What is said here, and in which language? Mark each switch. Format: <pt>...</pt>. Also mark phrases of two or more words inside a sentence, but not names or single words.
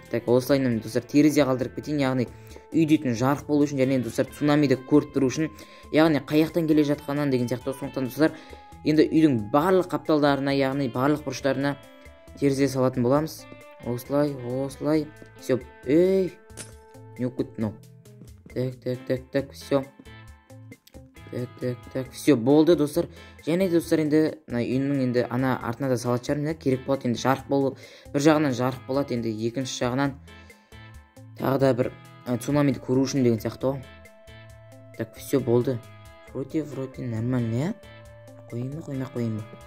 <kk>Так, осылайынан достар терезе қалдырып кетейін, яғни үйдетін жарық болу үшін, және достар цунамиді көріп тұру үшін, яғни қаяқтан келе жатқаннан деген сияқты. Сондықтан достар, енді үйдің барлық қапталдарына, яғни барлық бұрыштарына терезе салатын боламыз. Осылай, осылай. Все. Ей, не оқыт мынау.</kk> <ru>Так, все. Так, все</ru> <kk>болды достар. Және достар, енді үйінің енді ана артына да салат шығармын, керек болады. Енді жарық болып, бір жағынан жарық болады, енді екінші жағынан тағы да бір цунамиді көру үшін деген сияқты.</kk> <ru>Так, все</ru> <kk>болды.</kk> <ru>Вроде нормально,</ru> <kk>қойын ба?</kk>